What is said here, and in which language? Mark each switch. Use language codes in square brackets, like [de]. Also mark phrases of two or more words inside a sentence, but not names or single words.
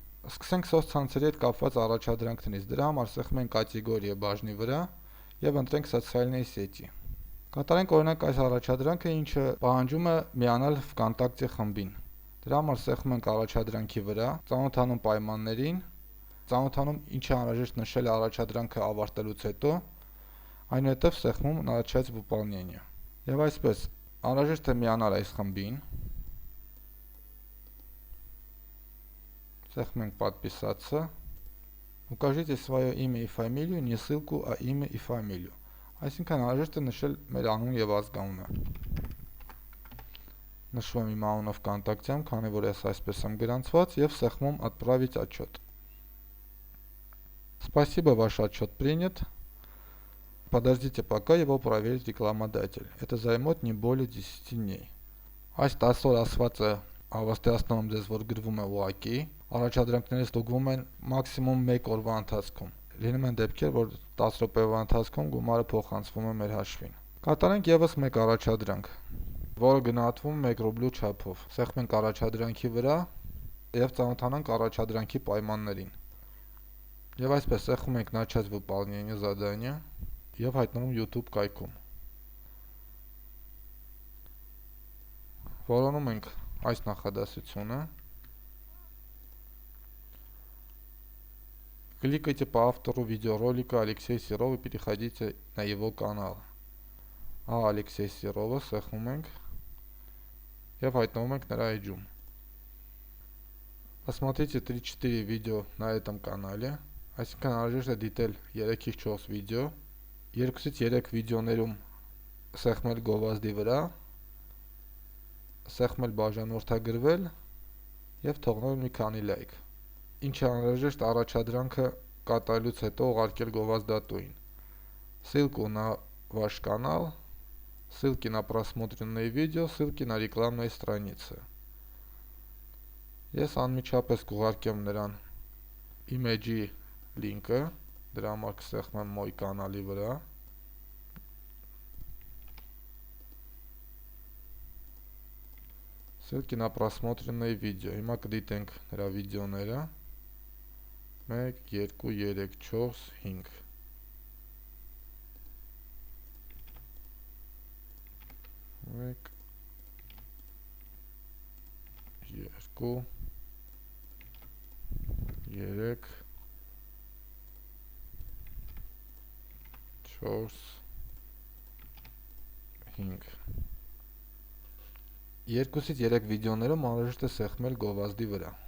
[hy] Սկսենք սոցցանցերի հետ կապված առաջադրանքներից։ Դրա համար սեղմենք ենք կատեգորիա բաժնի վրա եւ ընտրենք սոցիալների սեթի։ Կատարենք օրինակ այս առաջադրանքը, ինչը պահանջում է միանալ VKontakte խմբին։ Դրա համար սեղմում ենք առաջադրանքի վրա, ծանոթանում պայմաններին, ծանոթանում ինչ է անհրաժեշտ նշել առաջադրանքը ավարտելուց հետո, այնուհետև սեղմում [ru] начать выполнение։ [hy] Եվ այսպես անհրաժեշտ է միանալ այս խմբին։ Սեղմում ենք подписаться։ [ru] Укажите свое имя и фамилию, не ссылку, а имя и фамилию։ [hy] Այսինքն անհրաժեշտ է նշել մեր անուն եւ ազգանունը։ Նշում եմ իմ անունը VKontakte-ում, քանի որ ես այսպես եմ գրանցված, եւ սեղմում [ru] отправить отчет։ Спасибо, ваш отчет принят. Подождите пока его проверит рекламодатель. Это займет не более 10 дней։ [hy] Այս 10 օր ասված է հավաստիացնում եմ ձեզ, որ գրվում է ուղղակի, առաջադրանքները ստուգվում են մաքսիմում 1 օրվա ընթացքում։ Լինում են դեպքեր, որ 10 րոպեվա ընթացքում գումարը փոխանցվում է մեր հաշվին։ Կատարենք եւս մեկ առաջադրանք, որը գնահատվում է 1 ռուբլու չափով։ Սեղմենք առաջադրանքի վրա եւ ծանոթանանք առաջադրանքի պայմաններին։ Եվ այսպես սեղմում ենք [ru] начать выполнение задания [hy] եւ հայտնվում YouTube կայքում։ Որոնում ենք այս նախադասությունը։ [ru] Кликайте по автору видеоролика Алексея Серова и переходите на его канал։ [hy] Алексей Серова սեղմում ենք եւ հայտնվում ենք նրա էջում։ [ru] Посмотрите 3-4 видео на этом канале։ [hy] Այսինքն անհրաժեշտ է դիտել 3-ից 4 վիդեո, 2-ից 3 վիդեոներում սեղմել գովազդի վրա, սեղմել բաժանորդագրվել եւ թողնել մի քանի լայք։ Ինչ է անհրաժեշտ առաջադրանքը կատարելուց հետո ուղարկել գովազդատուին։ [ru] Ссылку на ваш канал, ссылки на просмотренные видео, ссылки на рекламные страницы։ [hy] Ես անմիջապես կուղարկեմ նրան իմ էջի լինքը, դրա համար կսեղմեմ մոյ կանալի վրա։ [ru] Ссылки на просмотренные видео։ [hy] Հիմա կդիտենք նրա վիդեոները։ [ru] 1, 2, 3, 4, 5։ [hy] Մեկ, 2, 3, 4, 5։ 2-ից 3 վիդեոներում անհրաժեշտ է սեղմել գովազդի վրա։